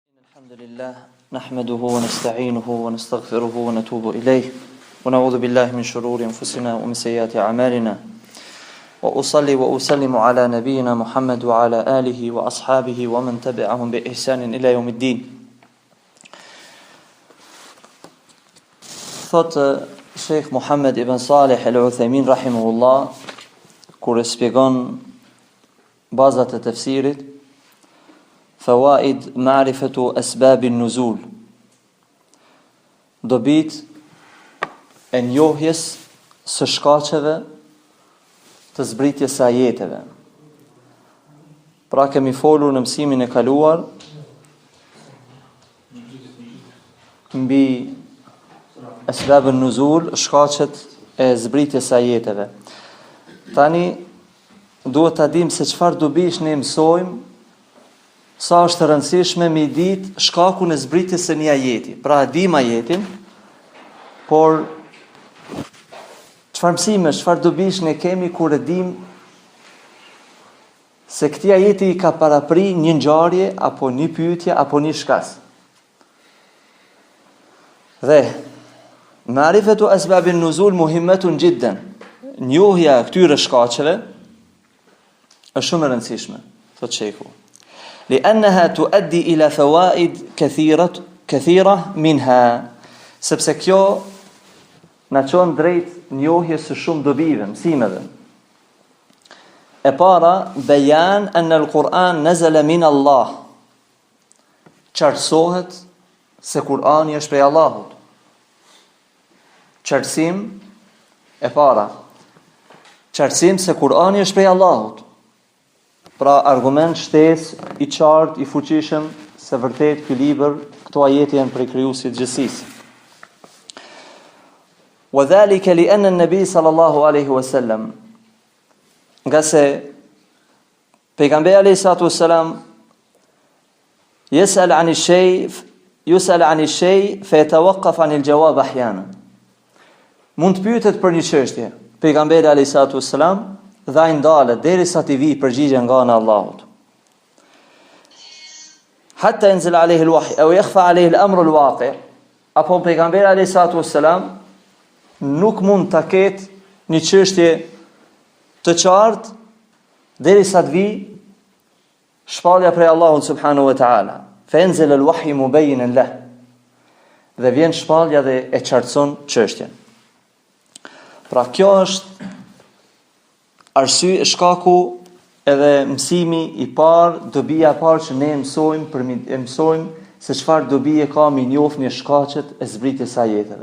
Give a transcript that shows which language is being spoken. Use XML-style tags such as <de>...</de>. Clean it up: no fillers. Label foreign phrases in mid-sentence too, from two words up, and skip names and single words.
<ar>الحمد لله نحمده ونستعينه ونستغفره ونتوب إليه ونعوذ بالله من شرور أنفسنا ومن سيئات أعمالنا وأصلي وأسلم على نبينا محمد وعلى آله وأصحابه ومن تبعهم بإحسان إلى يوم الدين.</ar> <sq>Thot Sheikh Muhammad ibn Salih al-Uthaymin rahimahullah kur e shpjegon bazat e tefsirit,</sq> <ar>فوائد معرفة أسباب النزول,</ar> <sq>dobit e njohjes së shkaqeve të zbritjes së ajeteve. Pra kemi folur në mësimin e kaluar mbi</sq> <ar>أسباب النزول,</ar> <sq>shkaqet e zbritjes së ajeteve. Tani duhet ta dim se çfarë dobish ne mësojmë, sa është e rëndësishme me ditë shkakun e zbritjes së një ajeti. Pra dim ajetin, por çfarë mësime, çfarë dobish ne kemi kur e dim se këtij ajeti i ka parapri një ngjarje apo një pyetje apo një shkas.</sq> <ar>Dhe معرفة أسباب النزول مهمة جدا.</ar> <sq>Njohja e këtyre shkaqeve është shumë e rëndësishme, thot shehu.</sq> <ar>لأنها تؤدي إلى فوائد كثيرة منها,</ar> <sq>sepse kjo na çon drejt njohjes së shumë dobive, mësimeve. E para,</sq> <ar>بيان أن القرآن نزل من الله.</ar> <sq>Qartësohet se Kurani është prej Allahut. Qartësim e para. Qartësim se Kurani është prej Allahut. Pra argument shtesë i qartë, i fuqishëm se vërtet ky libër, këto ajete janë prej krijuesit gjithësisë.</sq> <ar>وذلك لأن النبي صلى الله عليه وسلم,</ar> <sq>nga se pejgamberi</sq> <ar>عليه الصلاة والسلام يسأل عن الشيء فيتوقف عن الجواب أحيانا.</ar> <sq>Mund të pyetet për një çështje pejgamberi</sq> <ar>عليه الصلاة والسلام</ar> <sq>dhe ai ndalet derisa të vi përgjigje nga ana e Allahut.</sq> <ar>حتى ينزل عليه الوحي أو يخفى عليه الأمر الواقع'.</ar> <sq>Apo pejgamberi</sq> <ar>عليه الصلاة والسلام</ar> <sq>nuk mund ta ketë një çështje të qartë derisa të vi shpallja prej Allahut</sq> <ar>سبحانه وتعالى. فينزل الوحي مبينا له.</ar> <sq>Dhe vjen shpallja dhe e qartëson çështjen. Pra kjo është arsye, shkaku edhe mësimi i parë, dobia e parë që ne mësojmë se çfarë dobi e ka me njoft një shkaqet e zbritjes së ajeteve.</sq>